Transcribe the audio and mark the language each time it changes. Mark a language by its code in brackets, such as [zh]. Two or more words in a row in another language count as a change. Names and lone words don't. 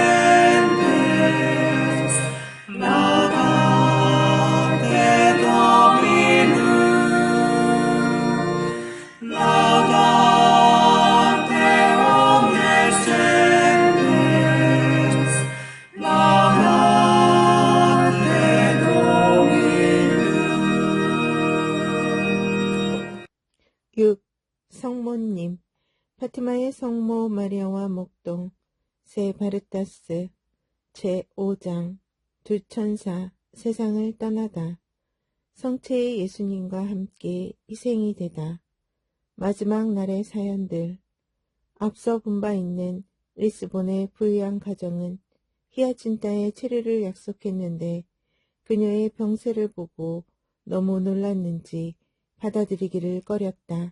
[la] gentes, laudate Dominum, laudate omnes gentes, laudate Dominum. 6. [ko] 성모님 파티마의 성모 마리아와 목동 세 바르타스 제5장 두 천사 세상을 떠나다 성체의 예수님과 함께 희생이 되다 마지막 날의 사연들 앞서 본 바 있는 리스본의 부유한 가정은 히아친타의 체류를 약속했는데 그녀의 병세를 보고 너무 놀랐는지 받아들이기를 꺼렸다.